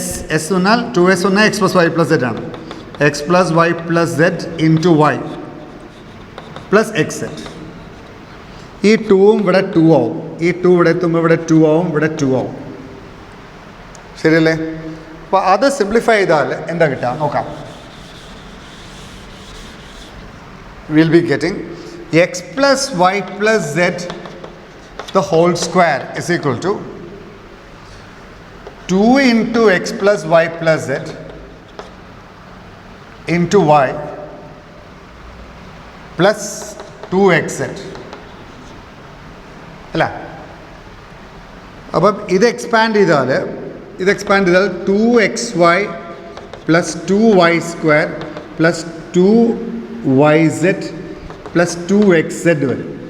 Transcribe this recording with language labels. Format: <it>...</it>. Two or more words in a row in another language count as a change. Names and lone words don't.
<en>എസ് പറഞ്ഞാൽ 2s പറഞ്ഞാൽ x plus y plus z ആണ്. x plus y plus z into y plus x z.</en> <ml>ഈ 2ഉം ഇവിടെ 2 ആവും. ഈ 2 ഇവിടെ എത്തുമ്പോൾ ഇവിടെ 2 ആവും, ഇവിടെ 2 ആവും. ശരിയല്ലേ? അപ്പോൾ അത് സിംപ്ലിഫൈ ചെയ്താൽ എന്താ കിട്ടുക നോക്കാം.</ml> <en>will be getting x plus y plus z the whole square is equal to 2 into x plus y plus z into y plus 2xz അല്ല.</en> <ml>അപ്പം ഇത് എക്സ്പാൻഡ് ചെയ്താൽ</ml> <en>2xy plus 2y square plus 2yz plus 2xz</en> <ml>വരും അല്ലേ.</ml>